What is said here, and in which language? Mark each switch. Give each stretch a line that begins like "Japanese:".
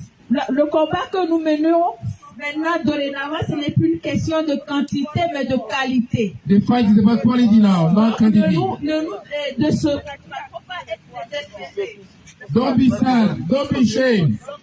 French: Le combat que nous menons maintenant, dorénavant, ce n'est plus une question de quantité, mais de qualité.
English: The fight is about quality now, not quantity.
French: De ce faut pas être désespéré.
English: Don't be sad, don't be ashamed.